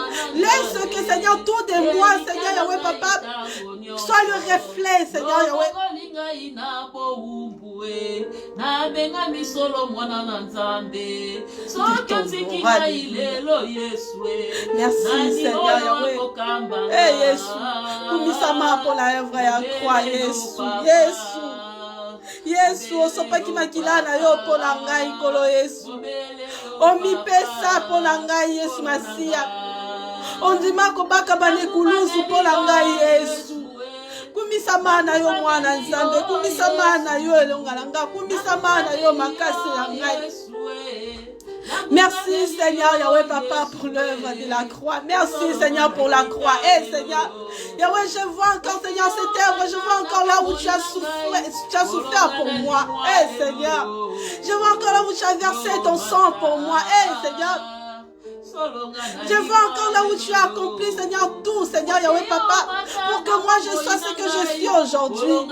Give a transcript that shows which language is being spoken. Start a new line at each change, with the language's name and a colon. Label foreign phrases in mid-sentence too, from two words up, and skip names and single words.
French: Laisse que, Seigneur, tout de moi, Seigneur, Yahweh, Papa, soit le reflet, Seigneur, Yahweh. Merci Seigneur Yahweh.
Lingala: Yesu, kumisama
French: pour la œuvre
Lingala: ya croix Yesu. Yesu, osopaki makila na yo
French: pour la
Lingala: ngai kolo Yesu. Omipesa
French: pour la
Lingala: ngai Yesu Masiya. Ondima kobaka bane kuluzu
French: pour la
Lingala: ngai Yesu. Kumisama na yo mwana Nzambe, kumisama na yo elongalanga, kumisama na yo makasi na ngai.
French: Merci Seigneur Yahweh Papa pour l'œuvre de la croix. Merci Seigneur pour la croix. Seigneur, Yahweh, je vois encore Seigneur cette œuvre, je vois encore là où tu as souffert pour moi. Seigneur, je vois encore là où tu as versé ton sang pour moi. Seigneur, je vois encore là où tu as accompli, Seigneur, tout, Seigneur Yahweh Papa, pour que moi je sois ce que je suis aujourd'hui.